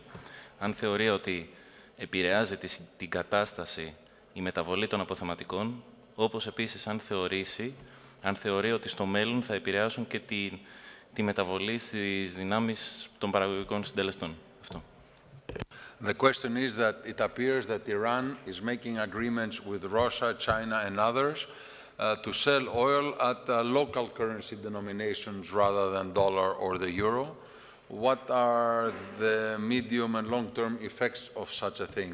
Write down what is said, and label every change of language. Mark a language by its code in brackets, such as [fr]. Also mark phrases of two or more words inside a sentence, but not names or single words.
[el] Αν θεωρεί ότι επηρεάζει την κατάσταση η μεταβολή των αποθεματικών, όπως επίσης αν θεωρεί ότι στο μέλλον θα επηρεάσουν και τη μεταβολή στις δυνάμεις των παραγωγικών συντελεστών. Αυτό. [en] The question is that it appears that Iran is making agreements with Russia, China, and others to sell oil at local currency denominations rather than dollar or the euro. What are the medium and long-term effects of such a thing?